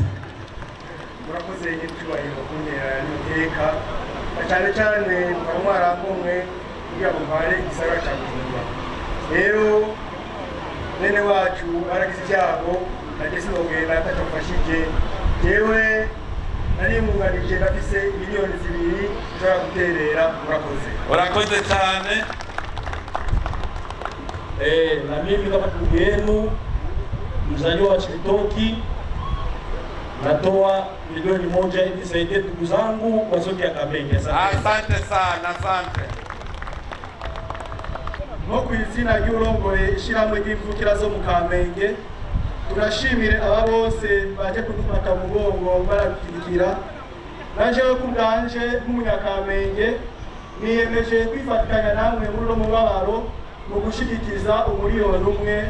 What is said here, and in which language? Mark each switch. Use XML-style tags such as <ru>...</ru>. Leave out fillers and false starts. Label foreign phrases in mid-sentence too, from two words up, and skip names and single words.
<rn>Murakoze y'icyubahiro kuntera n'iteka cyane cyane mwarangomwe kugira ngo mpare igisagara cya Bujumbura. Rero nene wacu aragize ibyago nageze sinogenda atacafashije. Jewe nari munganije nafise miliyoni 2 nshobora guterera. Murakoze. Urakoze cyane.</rn> <sw>Na mimi kama ndugu yenu mzaliwa wa Chibitoki natoa milioni 1 ili nisaidie ndugu zangu kwa zote ya Kamenge. Asante sana, asante.</sw> <rn>Nko ku izina ry'urongoye ishyirahamwe ry'imvukira zo mu Kamenge, turashimire aba bose baje kudufata mu mugongo barabikira. Naje ku bwanje nk'umunyakamenge niyemeje kwifatanya namwe muri uno mubabaro mu gushigikiza umuriyoni 1.</rn>